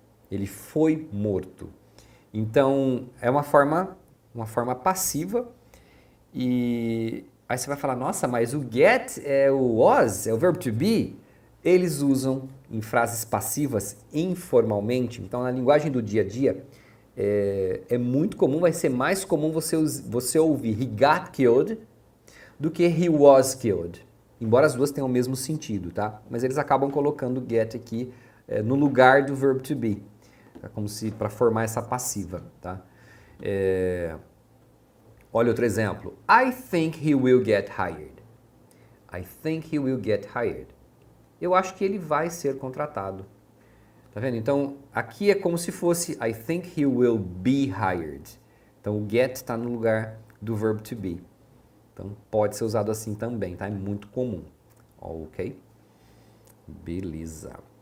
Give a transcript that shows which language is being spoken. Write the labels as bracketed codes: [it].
[pt] Ele foi morto. Então, é uma forma passiva. E aí você vai falar: nossa, mas o get é o was, é o verbo to be. Eles usam em frases passivas informalmente. Então, na linguagem do dia a dia, é muito comum, vai ser mais comum você ouvir [en] he got killed [pt] do que [en] he was killed. [pt] Embora as duas tenham o mesmo sentido, tá? Mas eles acabam colocando o get aqui no lugar do verbo to be. É como se para formar essa passiva, tá? Olha outro exemplo. [en] I think he will get hired. I think he will get hired. [pt] Eu acho que ele vai ser contratado. Tá vendo? Então, aqui é como se fosse [en] I think he will be hired. [pt] Então, o get está no lugar do verbo to be. Então, pode ser usado assim também, tá? É muito comum. Ok? Beleza.